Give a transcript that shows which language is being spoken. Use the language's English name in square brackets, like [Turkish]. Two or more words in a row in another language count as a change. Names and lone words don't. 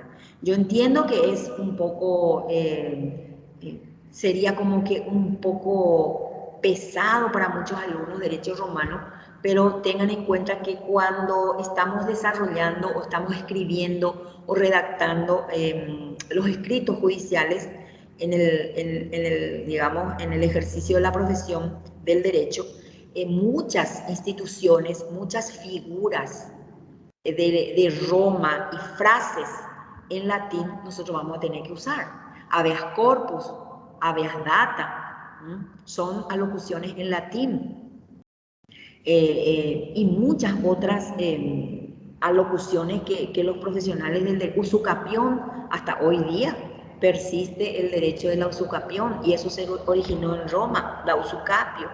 [Spanish] Yo entiendo que es un poco, sería como que un poco pesado para muchos alumnos derecho romano, pero tengan en cuenta que cuando estamos desarrollando o estamos escribiendo o redactando los escritos judiciales en el ejercicio de la profesión del derecho, muchas instituciones, muchas figuras de Roma y frases en latín, nosotros vamos a tener que usar. [Latin] Habeas corpus, habeas data, [Spanish] son alocuciones en latín. Y muchas otras alocuciones que los profesionales del usucapión, hasta hoy día persiste el derecho de la usucapión, y eso se originó en Roma, la usucapio.